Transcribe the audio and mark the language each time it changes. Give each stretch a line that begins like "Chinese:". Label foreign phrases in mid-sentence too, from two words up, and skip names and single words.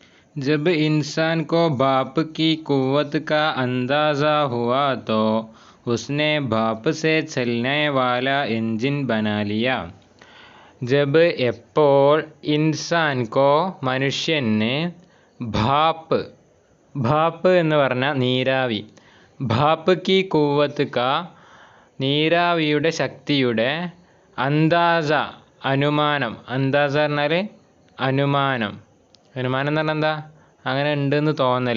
Hindi: जब इंसान को बाप की कुव्वत का अंदाज़ा हुआ तो उसने बाप से चलने वाला इंजन बना लिया.
Malayalam: जब എപ്പോൾ
Hindi: इंसान को
Malayalam: മനുഷ്യന് ഭാപ്പ് എന്ന് പറഞ്ഞാൽ നീരാവി,
Hindi: भाप की कुव्वत का
Malayalam: നീരാവിയുടെ ശക്തിയുടെ, അന്താസ അനുമാനം, അന്താസ പറഞ്ഞാൽ അനുമാനം എന്ന് പറഞ്ഞാൽ എന്താ, അങ്ങനെ ഉണ്ടെന്ന് തോന്നൽ.